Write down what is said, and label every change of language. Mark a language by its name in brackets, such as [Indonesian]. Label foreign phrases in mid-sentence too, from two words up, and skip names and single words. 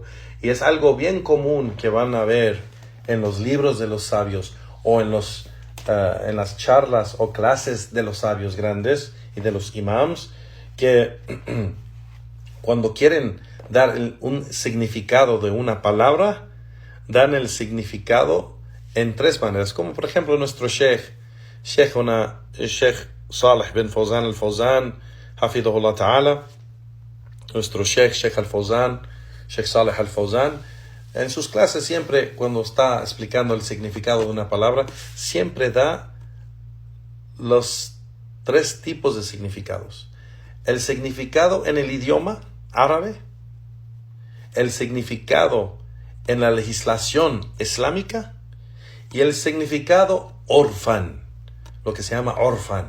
[Spanish] Y es algo bien común que van a ver en los libros de los sabios o en las charlas o clases de los sabios grandes y de los imams, que cuando quieren dar un significado de una palabra, dan el significado en tres maneras. Como por ejemplo nuestro Sheikh Salih bin Fawzan al-Fawzan, [Arabic] حفظه الله تعالى, [Spanish] nuestro Sheikh al-Fawzan, Sheikh Salih al-Fawzan, en sus clases siempre, cuando está explicando el significado de una palabra, siempre da los tres tipos de significados. El significado en el idioma árabe, el significado en la legislación islámica y el significado orfan, lo que se llama orfan.